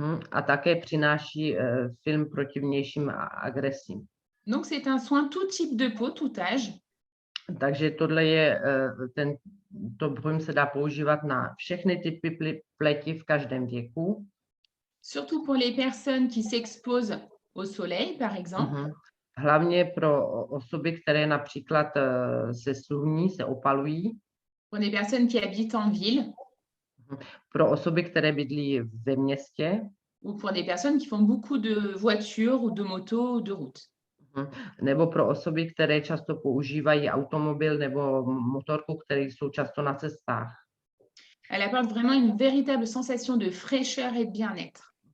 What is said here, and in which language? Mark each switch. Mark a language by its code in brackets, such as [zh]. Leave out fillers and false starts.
[cs] A také přináší film proti vnějším agresím. [fr] Donc c'est un soin tout type de peau, tout âge. [cs] Takže tohle je to brun se dá používat na všechny typy pleti v každém věku. [fr] Surtout pour les personnes qui s'exposent au soleil, par exemple. [cs] Hlavně pro osoby, které například se sluní, se opalují. [fr] Pour des personnes qui habitent en ville. [cs] Pro osoby, které bydlí ve městě. [fr] Ou pour des personnes qui font beaucoup de voitures ou de motos ou de routes. [cs] Nebo pro osoby, které často používají automobil nebo motorku, které jsou často na cestách. [fr] Elle apporte vraiment une véritable sensation de fraîcheur et de bien-être.